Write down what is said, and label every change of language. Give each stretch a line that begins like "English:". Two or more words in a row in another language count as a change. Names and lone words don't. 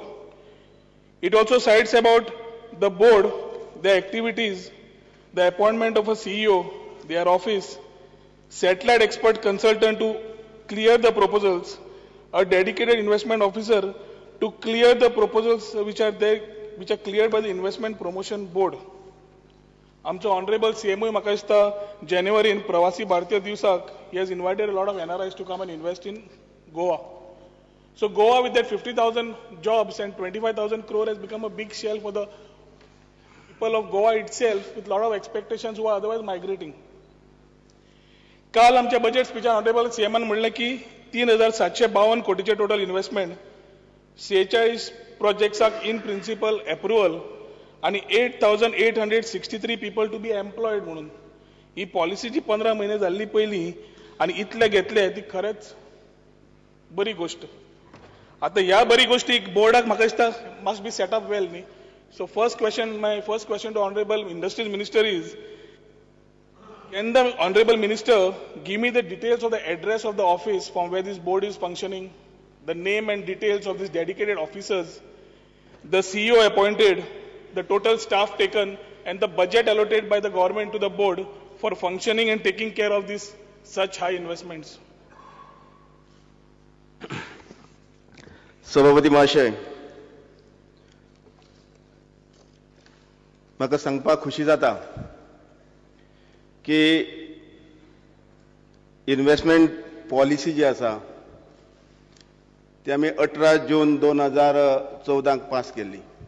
English: It also cites about the board, their activities, the appointment of a CEO, their office, satellite expert consultant to clear the proposals, a dedicated investment officer to clear the proposals which are cleared by the Investment Promotion Board.
Konkani: आमचो ऑनरेबल CMOय म्हाका दिसता जानेवारीन प्रवासी भारतीय दिवसाक
English: he has invited a lot of NRIs to come and invest in Goa. So Goa with that 50,000 jobs and 25,000 crore has become a big shell for the people of Goa itself with a lot of expectations who are otherwise migrating.
Konkani: काल आमच्या बजेट स्पीचान ऑनरेबल CMन म्हणलें की 3,752 कोटीचे
English: total investment
Konkani: 46 प्रोजेक्ट्साक
English: in principle approval
Konkani: आणि 8,863
English: people to be employed
Konkani: म्हणून ही पॉलिसी जी 15 महिने जाल्ली पयली आणि इतले घेतले ती खरेंच बरी गोष्ट. आता ह्या बरी गोष्टीक बोर्डाक म्हाका दिसता
English: must be set up well
Konkani: न्ही.
English: सो my first question to Honorable Industries Minister is, can the Honorable Minister give me the details of the address of the office from where this board is functioning, the name and details of these dedicated officers, the CEO appointed, the total staff taken, and the budget allocated by the government to the board for functioning and taking care of these such high investments?
Konkani: सभापती महाशय, म्हाका सांगपाक खुशी जाता की इन्व्हेस्टमेंट पॉलिसी जी आसा ती आमी 18 जून 2014 पास केल्ली.